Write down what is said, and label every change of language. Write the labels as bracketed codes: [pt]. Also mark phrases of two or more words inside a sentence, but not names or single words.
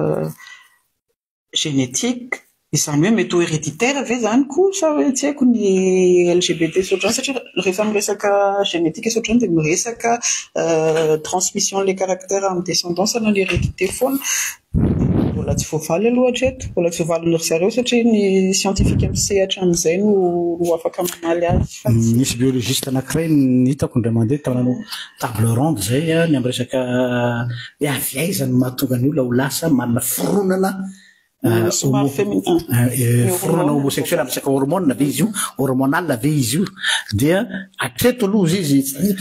[mg] génétique izany hoe mety ho héréditaire ve zany koa sa hoe tsy haiko ny LGBT sotrany satria rehefa miresaka génétique sotrany dia miresaka transmission [fr] les caractères [mg] amin'ny descendance na l'hérédité foana mbola tsy voavaly aloha hatreto mbola tsy voavalin'ny ry zareo satria ny scientifique misehatra amin'izay no afaka mamaly azy misy biologiste anankiray ny hitako indray mandeha tanano [fr] table ronde [mg] zay ny amin'ny resaka hoe avy aizany mahatonga ny olona ho lasa manana fironana fironana homosexuel amin'ny resaka hormone ve izy io hormonal ve izy io dia atreto aloha izy tsy